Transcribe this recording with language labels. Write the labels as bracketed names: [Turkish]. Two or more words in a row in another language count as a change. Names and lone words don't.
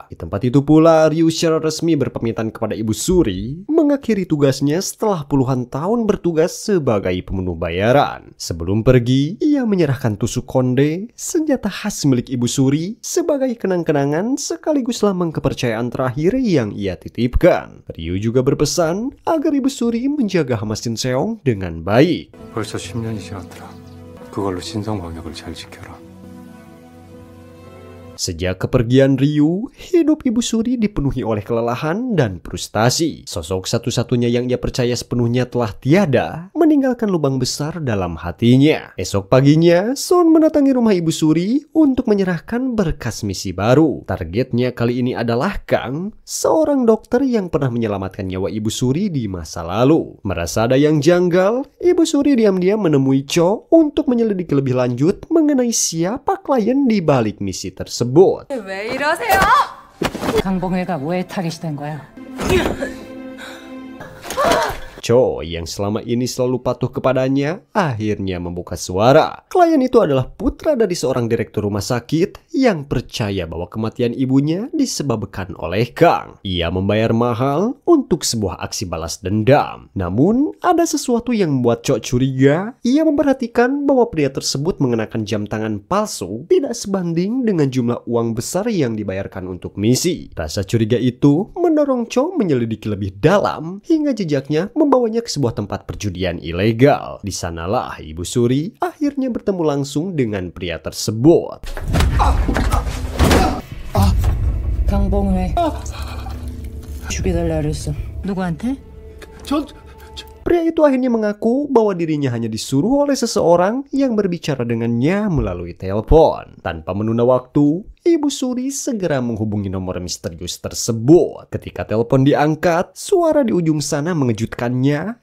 [Indonesian] Di tempat itu pula, Ryu secara resmi berpamitan kepada Ibu Suri, mengakhiri tugasnya setelah puluhan tahun bertugas sebagai pembunuh bayaran. Sebelum pergi, ia menyerahkan tusuk konde, senjata khas milik Ibu Suri, sebagai kenang-kenangan sekaligus lambang kepercayaan terakhir yang ia titipkan. Ryu juga berpesan agar Ibu Suri menjaga Hama Shinseong dengan baik. [Korean] 벌써 10년이 지났더라. 그걸로 신성방역을 잘 지켜라. [Indonesian] Sejak kepergian Ryu, hidup Ibu Suri dipenuhi oleh kelelahan dan frustasi. Sosok satu-satunya yang ia percaya sepenuhnya telah tiada, meninggalkan lubang besar dalam hatinya. Esok paginya, Son mendatangi rumah Ibu Suri untuk menyerahkan berkas misi baru. Targetnya kali ini adalah Kang, seorang dokter yang pernah menyelamatkan nyawa Ibu Suri di masa lalu. Merasa ada yang janggal, Ibu Suri diam-diam menemui Cho untuk menyelidiki lebih lanjut mengenai siapa klien di balik misi tersebut. [Korean] 왜 이러세요? 강봉회가 왜 타깃이 된 거야? [Indonesian] Cho yang selama ini selalu patuh kepadanya akhirnya membuka suara. Klien itu adalah putra dari seorang direktur rumah sakit yang percaya bahwa kematian ibunya disebabkan oleh Kang. Ia membayar mahal untuk sebuah aksi balas dendam. Namun ada sesuatu yang membuat Cho curiga. Ia memperhatikan bahwa pria tersebut mengenakan jam tangan palsu tidak sebanding dengan jumlah uang besar yang dibayarkan untuk misi. Rasa curiga itu mendorong Cho menyelidiki lebih dalam hingga jejaknya membawanya ke sebuah tempat perjudian ilegal. Di sanalah Ibu Suri akhirnya bertemu langsung dengan pria tersebut. [Korean] 강봉회 죽여달라 그랬어. 누구한테? [Indonesian] Pria itu akhirnya mengaku bahwa dirinya hanya disuruh oleh seseorang yang berbicara dengannya melalui telepon. Tanpa menunda waktu, Ibu Suri segera menghubungi nomor misterius tersebut. Ketika telepon diangkat, suara di ujung sana mengejutkannya.